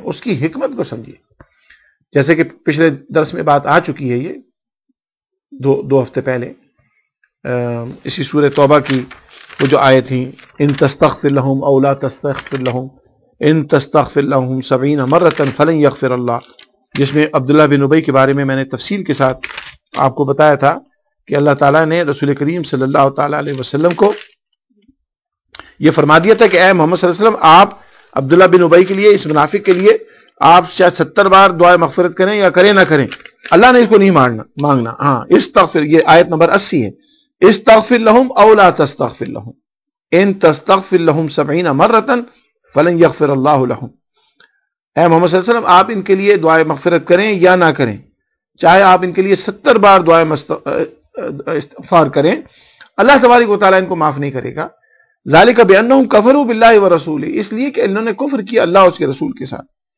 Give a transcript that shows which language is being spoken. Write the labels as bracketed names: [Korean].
[Urdu] اس کی حکمت کو سمجھیے. جیسے کہ پچھلے درس میں بات آ چکی ہے، یہ دو ہفتے پہلے اسی سورہ توبہ کی وہ جو آیت تھی، [Arabic] ان تستغفر لهم او لا تستغفر لهم ان تستغفر لهم 70 مرة فلن يغفر اللہ، [Urdu] جس میں عبداللہ بن ابی کے بارے میں نے تفصیل کے ساتھ آپ کو بتایا تھا کہ اللہ تعالیٰ نے رسول کریم صلی اللہ تعالیٰ علیہ وسلم کو یہ فرما دیا تھا کہ اے محمد صلی اللہ علیہ وسلم، آپ عبداللہ بن ابی کے لیے، اس منافق کے لیے آپ شاید 70 بار دعائے مغفرت کریں یا کریں نہ کریں، اللہ نے اس کو نہیں مانگنا. ہاں، استغفر، یہ آیت نمبر 80 ہے. [Arabic] استغفر لهم او لا تستغفر لهم ان تستغفر لهم 70 مرة فلن يغفر اللہ لهم. [Urdu] اے محمد صلی اللہ علیہ وسلم، آپ ان کے لیے دعائے مغفرت کریں یا نہ کریں، چاہے آپ ان کے لیے 70 بار دعائے استغفار کریں، اللہ تبارک و تعالیٰ ان کو معاف نہیں کرے گا. [Arabic] ذالک بانہم کفروا باللہ ورسولہ، [Urdu] اس لیے کہ انہوں نے کفر کیا اللہ اور اس کے رسول کے ساتھ.